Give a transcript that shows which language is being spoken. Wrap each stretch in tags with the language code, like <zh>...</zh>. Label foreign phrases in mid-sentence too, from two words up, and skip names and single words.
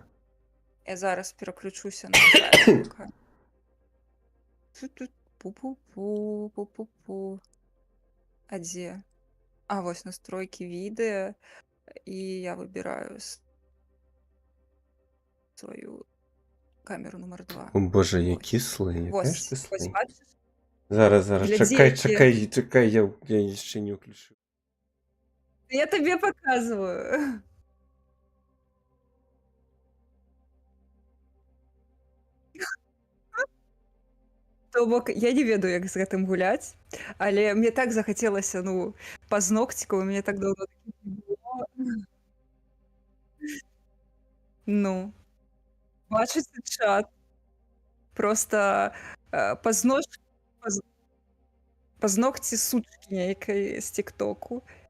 <be>Я зараз пераключуся на камеру. Тут пу-пу-пу. А дзе? А вось настройкі відэа, і я выбіраю сваю камеру номер 2.</be> <uk>О боже, які сли, яка ж Ось, ти ось сли. бачиш? Зараз, Гляді, чекай, які- чекай, я ще не включив. Я тобі показую.</uk> <be>То бок я не ведаю, як з гэтым гуляць, але мне так захацелася, ну, пазногціку, у мяне так даўно такіх не было. Ну, бачыце чат. Просто пазнож паз пазногці сучкі нейкай з тіктоку.</be>